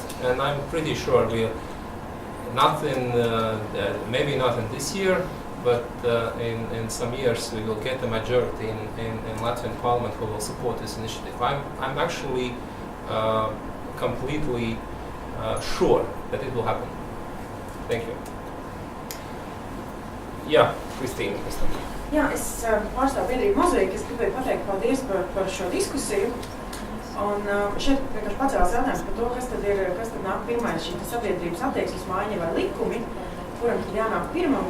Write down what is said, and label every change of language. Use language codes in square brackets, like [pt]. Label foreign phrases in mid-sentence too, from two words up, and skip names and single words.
[en] And I'm pretty sure maybe not in this year, but in some years we will get a majority in Latvian Parliament who will support this initiative. I'm actually completely sure that it will happen. Thank you. [lv] Jā, Kristīna. Jā, es pārstāvu biedrību Mozaika, es gribēju pateikt paldies par šo diskusiju. Un šeit vienkārši pacēlās jautājums par to, kas tad nāk pirmais, šī sabiedrības attieksmes maiņa vai likumi, kuram tad jānāk pirmam.